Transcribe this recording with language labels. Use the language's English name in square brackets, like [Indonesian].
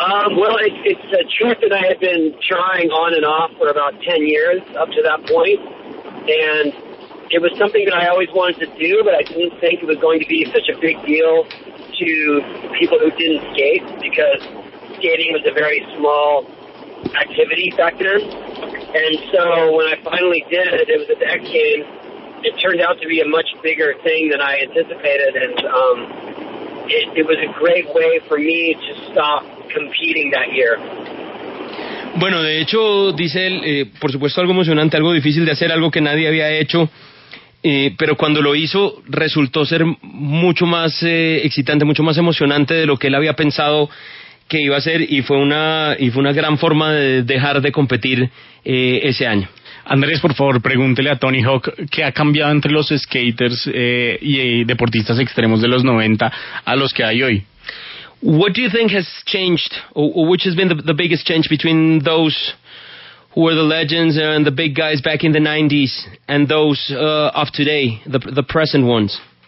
[English] Well, it's a trick that I had been trying on and off for about 10 years up to that point, and it was something that I always wanted to do, but I didn't think it was going to be such a big deal to people who didn't skate, because skating was a very small activity back then. And so when I finally did it, it was at the X Games. It turned out to be a much bigger thing than I anticipated, and it was a great way for me to stop competing that year. [Spanish] Bueno, de hecho, dice él, por supuesto algo emocionante, algo difícil de hacer, algo que nadie había hecho. pero cuando lo hizo resultó ser mucho más excitante, mucho más emocionante de lo que él había pensado que iba a ser, y fue una gran forma de dejar de competir ese año. Andrés, por favor, pregúntele a Tony Hawk qué ha cambiado entre los skaters y deportistas extremos de los 90 a los que hay hoy. [English] What do you think has changed, or which has been the biggest change between those who were the legends and the big guys back in the 90s and those of today, the present ones?